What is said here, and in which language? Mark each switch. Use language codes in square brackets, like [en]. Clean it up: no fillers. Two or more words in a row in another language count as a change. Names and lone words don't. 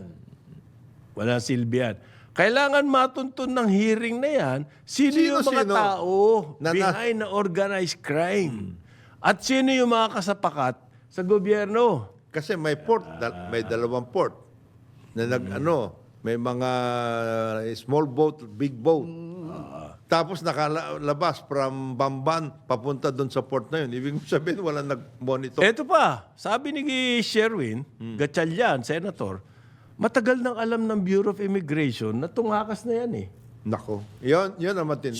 [tl] Walang silbi yan. Kailangan matuntun ng hearing na yan, sino yung mga Sino-sino? tao behind na [en] organized crime. [tl] At sino yung mga kasapakat sa gobyerno. Kasi may port, may dalawang port. Na may mga [en] small boat, big boat. [tl] Tapos nakalabas from Bamban papunta doon sa port na yun. Ibig sabihin, walang nag-monitor. Ito pa, sabi ni Sherwin, Gatchalian, Senator, matagal nang alam ng Bureau of Immigration na tungakas na yan eh. Nako. Yun ang matindi.